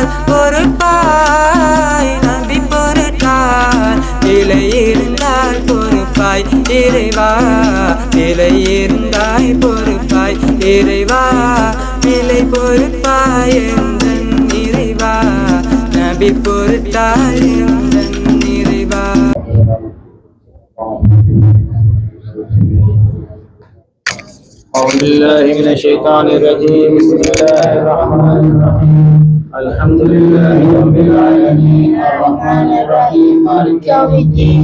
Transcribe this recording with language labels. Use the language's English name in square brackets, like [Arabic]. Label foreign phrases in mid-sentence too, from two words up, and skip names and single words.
[Tamil] பொறுப்பாய் நபி பொருட்டால் நிலை இருந்தால் பொறுப்பாய் இறைவா நிலை இருந்தாய் பொறுப்பாய் இறைவா நிலை பொறுப்பாய் எந்தன் இறைவா நபி பொறுத்தால் எந்தன் இறைவா. [Arabic] أعوذ بالله من الشيطان الرجيم. بسم الله الرحمن الرحيم. الحمد لله رب العالمين الرحمن الرحيم مالك يوم الدين.